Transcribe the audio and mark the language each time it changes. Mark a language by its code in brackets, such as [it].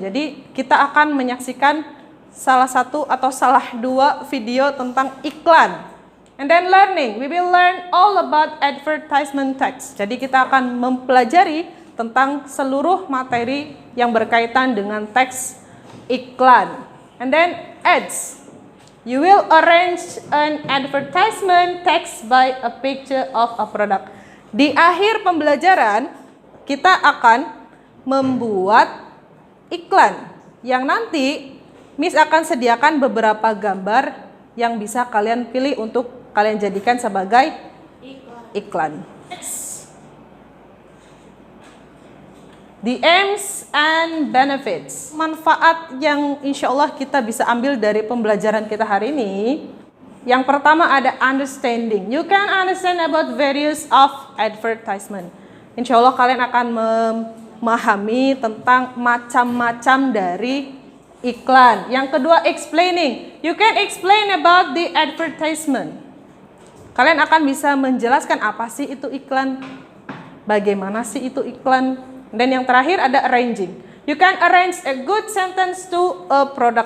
[id] Jadi kita akan menyaksikan salah satu atau salah dua video tentang iklan. [en] And then learning, we will learn all about advertisement text. [id] Jadi kita akan mempelajari tentang seluruh materi yang berkaitan dengan teks iklan. [en] And then ads, you will arrange an advertisement text by a picture of a product. [id] Di akhir pembelajaran, kita akan membuat iklan yang nanti Miss akan sediakan beberapa gambar yang bisa kalian pilih untuk kalian jadikan sebagai iklan. [en] The aims and benefits. [id] Manfaat yang insya Allah kita bisa ambil dari pembelajaran kita hari ini. Yang pertama ada understanding. [en] You can understand about various of advertisement. [id] Insya Allah kalian akan memahami tentang macam-macam dari iklan. Yang kedua explaining. [en] You can explain about the advertisement. [id] Kalian akan bisa menjelaskan apa sih itu iklan, bagaimana sih itu iklan. Dan yang terakhir ada arranging. [en] You can arrange a good sentence to a product.